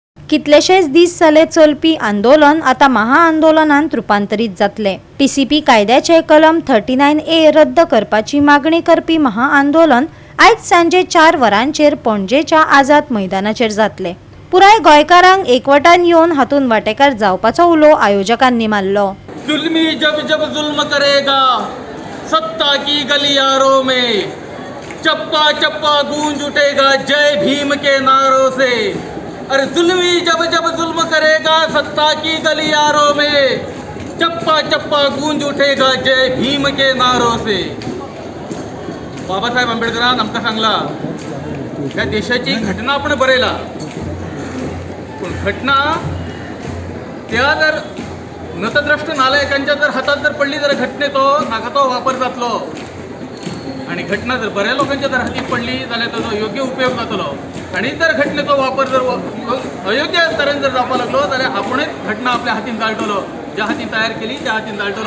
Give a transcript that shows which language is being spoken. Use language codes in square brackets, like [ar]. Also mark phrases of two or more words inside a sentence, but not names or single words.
[kok] कितलेशेच दीस जाले चलपी आंदोलन आता महाआंदोलनांत रूपांतरीत जातले। टीसीपी कायद्याचे कलम 39A रद्द करपाची मागणी करपी महाआंदोलन आयज सांजे 4 वरांचेर पणजेच्या आझाद मैदानाचेर जातले। पुराय गोंयकारांक एकवटान येवन हातून वांटेकार जावपाचो उलो आयोजकांनी मारलो। [hi] जुल्मी जब जब जुल्म करेगा सत्ता की गलियारों में चप्पा चप्पा गूंज उठेगा जय भीम के नारों से। अरे जुल्मी जब जब जुल्म करेगा सत्ता की गलियारों में चप्पा चप्पा गूंज उठेगा जय भीम के नारों से। [kok] बाबासाहेब आंबेडकरान आमकां सांगला ह्या देशाची घटना आपण बरयला, पण घटना त्या जर नतद्रष्ट नालायकांच्या जर हातात जर पडली तर घटनेचो नाका वापर जातलो, आणि घटना जर बऱ्या लोकांच्या जर हाती पडली जाल्यार ताचो योग्य उपयोग जातलो, आणि जर घटनेचो वापर जर अयोग्य तरेन जर जावपाक लागलो जाल्यार आपुणूच घटना आपल्या हातीन जाळटलो, ज्या हातीन तयार केली त्या हातीन जाळटलो।